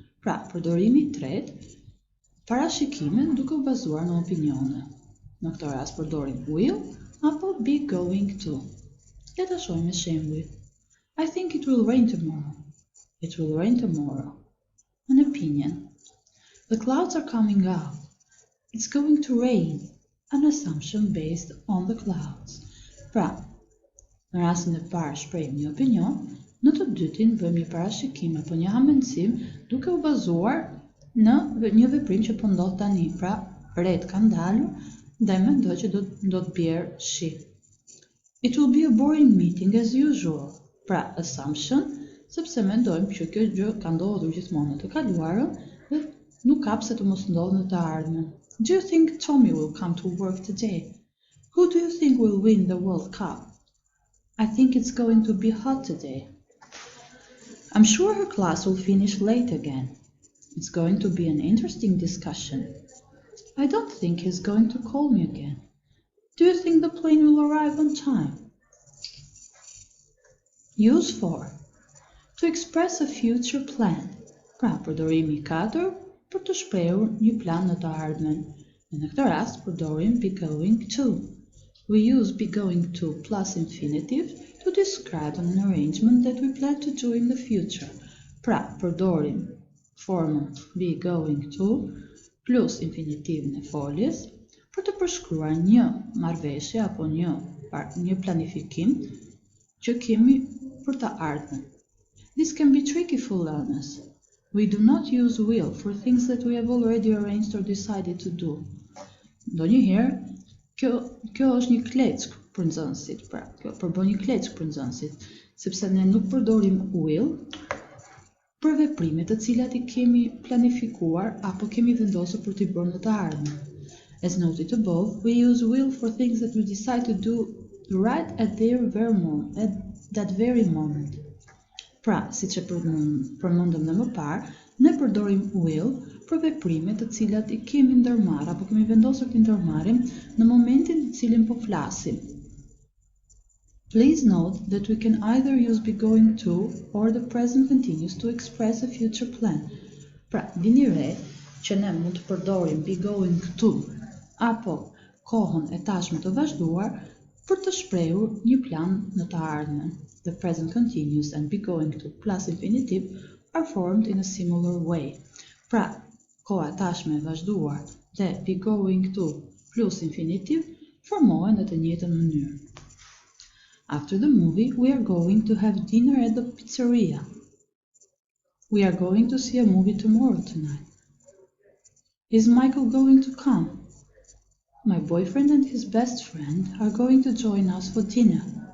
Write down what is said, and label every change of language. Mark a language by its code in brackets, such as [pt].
[sq] Pra, përdorimi i tretë, parashikime duke u bazuar në opinione. Në këtë rast përdorim will apo be going to. Le ta shohim me shembuj. [en] I think it will rain tomorrow. It will rain tomorrow. An opinion. The clouds are coming up. It's going to rain. An assumption based on the clouds. [sq] Pra, në rastin e parë shprehim një opinion, në të dytin bëjmë një parashikim apo një hamendësim duke u bazuar në një veprim që po ndodh tani. Pra, ret kanë dalur dhe mendoj që do të bjerë shi. [en] It will be a boring meeting as usual. [sq] Pra, assumption, sepse mendojmë që kjo gjë ka ndodhur gjithmonë në të kaluarën dhe nuk ka pse të mos ndodhë në të ardhmen. [en] Do you think Tommy will come to work today? Who do you think will win the World Cup? I think it's going to be hot today. I'm sure her class will finish late again. It's going to be an interesting discussion. I don't think he's going to call me again. Do you think the plane will arrive on time? Use 4. To express a future plan. [sq] Pra, përdorimi 4 për të shprehur një plan në të ardhmen. Në këtë rast përdorim be going to. [en] We use be going to plus infinitive to describe an arrangement that we plan to do in the future. [sq] Pra, përdorim formën be going to plus infinitivin e foljes për të përshkruar një marrëveshje apo një planifikim që kemi për të ardhmen. [en] This can be tricky for learners. We do not use will for things that we have already arranged or decided to do. [sq] Ndonjëherë, kjo është një kleckë për nxënësit, pra, kjo përbën një kleckë për nxënësit, sepse ne nuk përdorim will për veprimet të cilat i kemi planifikuar apo kemi vendosur për t'i bërë në të ardhmen. [en] As noted above, we use will for things that we decide to do right at that very moment. [sq] Pra, si që përmendëm më parë, ne përdorim will për veprimet të cilat i kemi ndërmarrë apo kemi vendosur të ndërmarrim në momentin në cilin po flasim. [en] Please note that we can either use be going to or the present continuous to express a future plan. [sq] Pra, vini re që ne mund të përdorim be going to apo kohën e tashme të vazhduar për të shprehur një plan në të ardhmen. [en] The present continuous and be going to plus infinitive are formed in a similar way. [sq] Pra, koha tashme e vazhduar dhe be going to plus infinitive formohen në të njëjtën mënyrë. [en] After the movie, we are going to have dinner at the pizzeria. We are going to see a movie tomorrow tonight. Is Michael going to come? My boyfriend and his best friend are going to join us for dinner.